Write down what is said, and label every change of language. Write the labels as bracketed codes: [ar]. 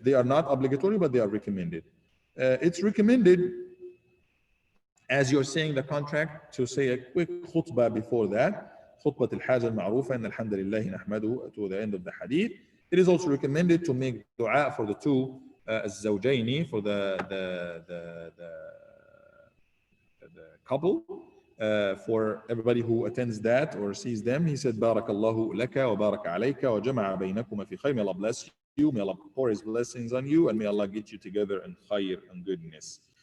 [en] They are not obligatory, but they are recommended. It's recommended, as you're saying the contract, to say a quick khutbah before that. [ar] خطبة الحاجة المعروفة إن الحمد لله نحمده, [en] to the end of the hadith. It is also recommended to make dua for the two الزوجين, for the couple, for everybody who attends that or sees them. He said, [ar] بارك الله لك وبارك عليك وجمع بينكما في خير. [en] May Allah bless you, may Allah pour His blessings on you, and may Allah get you together in khair and goodness.